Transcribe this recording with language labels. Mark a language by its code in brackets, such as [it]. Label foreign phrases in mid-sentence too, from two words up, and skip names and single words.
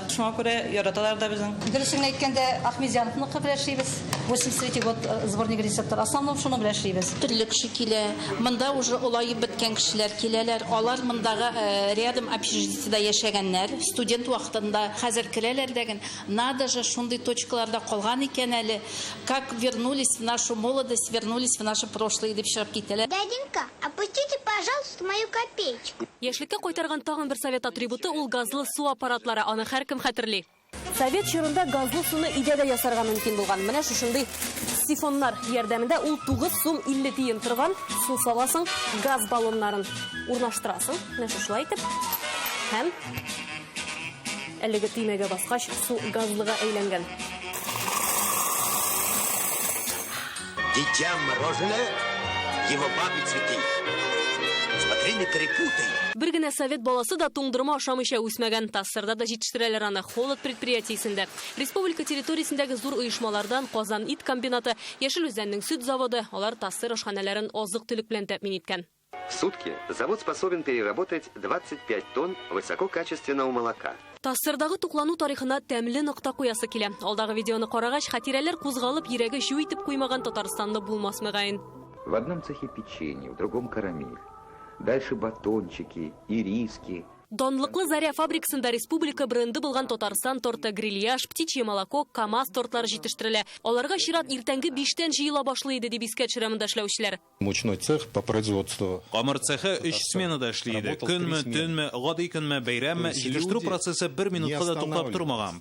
[tt] Шуңа күрә яраталар да безнең. Дөресен әйткәндә, Әхмәтҗановны беләшибез. [ru] 83 год сборник рецептлар. [tt] Основном шуны беләшибез. Төрле кеше килә. Монда уже улаеп беткән кешеләр киләләр. Алар мондагы рядом общежитиедә яшәгәннәр, студент вакытында хәзер керәләр дигән. [ru] Надо же [tt] шундый точкаларда калган икән әле. [ru] Как вернулись в нашу молодость, вернулись в наше прошлое [tt] дип чыгып китәләр. [ru] Дяденька, опустите, пожалуйста, мою копеечку. [tt] Яшьлеккә кайтарган тагын бер совет атрибуты ул газлы су аппаратлары. Аны һәркем хәтерли. Совет чорында газлы суны идәдә ясарга мөмкин булган. Менә шушындый сифоннар ярдәмендә ул 9 сум 50 тиен торган су саласың, газ баллоннарын урнаштырасың. Менә шулай итеп. Һәм әлеге төймәгә баскач су газлыга әйләнгән. [ru] Дитя мороженое, его бабы цветы. Смотри, не перепутай. [tt] Бер генә совет баласы да туңдырма ашамыйча үсмәгән. Тассырда да җитештерәләр аны холод предприятиесендә. Республика территориясендәге зур оешмалардан Казан ит комбинаты, Яшел Үзәннең сөт заводы, алар Тассыр ашханәләрен азык-төлек белән тәэмин иткән. [ru] В сутки завод способен переработать 25 тонн высококачественного молока. [tt] Тассырдагы туклану тарихына тәмле нокта куясы килә. Алдагы видеоны карагач, хатирәләр кузгалып, йөрәге җу итеп куймаган Татарстанда булмас мөгаен. [ru] В одном цехе печенье, в другом карамель. Дальше батончики, ириски. [tt] Данлыклы Заря фабрикасында республика бренды булган Татарстан торты, грильяж, [ru] птичье молоко, [tt] КамАЗ тортлары җитештерелә. Аларга чират иртәнге 5-тән җыела башлый иде дип искә төшерәм эшләүчеләр. [ru] Мучной цех по производству. [tt] Камыр цехы 3 сменада эшли иде. Көнме, төнме, гади көнме, бәйрәмме, җитештерү процессы 1 минутка да туктап тормаган.